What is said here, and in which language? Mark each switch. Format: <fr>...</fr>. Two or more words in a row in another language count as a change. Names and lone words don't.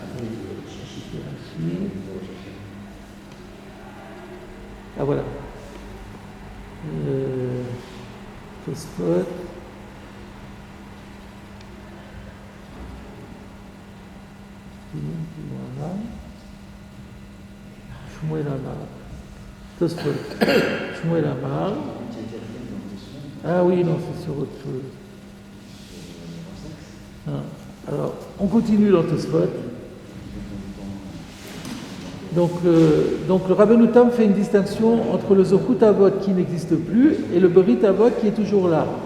<fr>Ah voilà. Tosfot. Voilà.</fr> <he>שמואל אמר. Tosfot. שמואל אמר.</he> <fr>Ah oui, non, c'est sur autre chose. Ah. Alors, on continue dans Tosfot. Donc le Rabbeinu Tam fait une distinction entre le</fr> <he>זכות אבות</he> <fr>qui n'existe plus et le</fr> <he>ברית אבות</he> <fr>qui est toujours là.</fr>